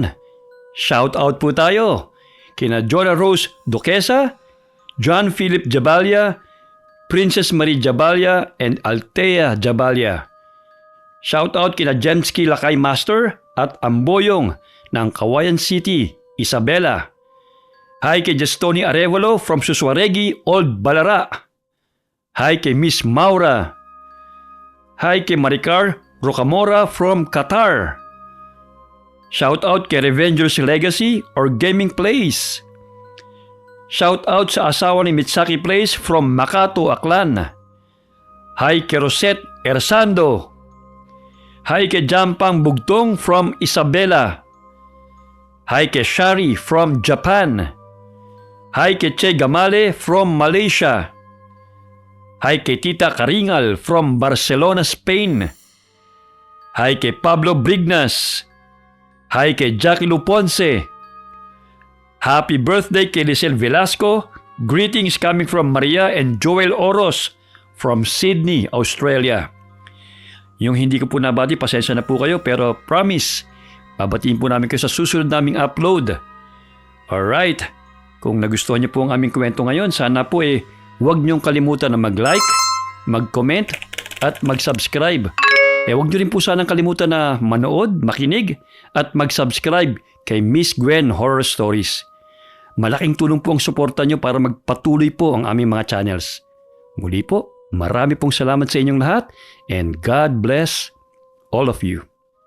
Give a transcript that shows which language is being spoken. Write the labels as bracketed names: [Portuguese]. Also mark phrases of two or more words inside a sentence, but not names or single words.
[Filipino] Shout out po tayo kina Jonah Rose Duquesa, John Philip Jabalia, Princess Marie Jabalia and Althea Jabalia. Shoutout kina Jensky Lakay Master at Amboyong ng Kawayan City, Isabela. Hi kay Justoni Arevalo from Suswaregi, Old Balara. Hi kay Miss Maura. Hi kay Maricar Rocamora from Qatar. Shoutout kay Revengers Legacy or Gaming Place. Shoutout sa asawa ni Mitsaki Place from Makato, Aklan. Hi kay Rosette Ersando. Hi kay Jampang Bugtong from Isabela. Hi kay Shari from Japan. Hi kay Che Gamale from Malaysia. Hi kay Tita Karingal from Barcelona, Spain. Hi kay Pablo Brignas. Hi kay Jackie Luponce. Happy birthday kay Lisel Velasco. [English] Greetings coming from Maria and Joel Oros from Sydney, Australia. [Filipino] Yung hindi ko po nabati, pasensya na po kayo, pero promise, babatiin po namin kayo sa susunod naming upload. Alright, kung nagustuhan niyo po ang aming kwento ngayon, sana po huwag niyong kalimutan na mag-like, mag-comment, at mag-subscribe. Huwag niyo rin po sanang kalimutan na manood, makinig, at mag-subscribe kay Miss Gwen Horror Stories. Malaking tulong po ang suporta niyo para magpatuloy po ang aming mga channels. Muli po, marami pong salamat sa inyong lahat [English] and God bless all of you.